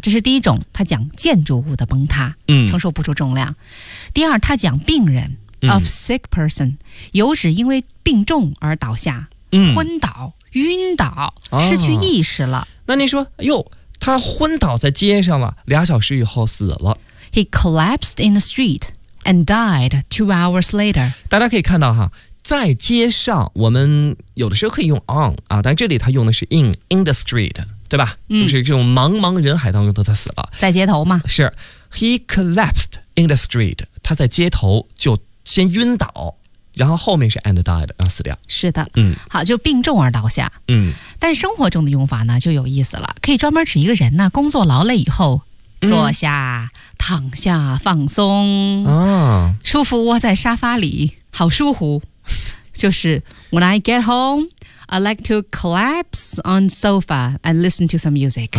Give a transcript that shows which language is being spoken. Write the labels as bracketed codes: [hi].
[zh] 这是第一种，他讲建筑物的崩塌，承受不住重量。第二，他讲病人 [en] of sick person， [zh] 有指因为病重而倒下，昏倒、晕倒、失去意识了。那您说，哎呦，他昏倒在街上了，俩小时以后死了。 [en] He collapsed in the street and died 2 hours later。 [zh] 大家可以看到哈。在街上，我们有的时候可以用 on 啊，但这里他用的是 [en] in the street， [zh] 对吧？就是这种茫茫人海当中的他死了，在街头嘛。是 ， [en] he collapsed in the street， [zh] 他在街头就先晕倒，然后后面是 [en] and died， [zh] 然后死掉。是的，好，就病重而倒下。但生活中的用法呢就有意思了，可以专门指一个人呢工作劳累以后坐下、躺下放松啊，舒服窝在沙发里，好舒服。就是 [en] When I get home, I like to collapse on sofa and listen to some music.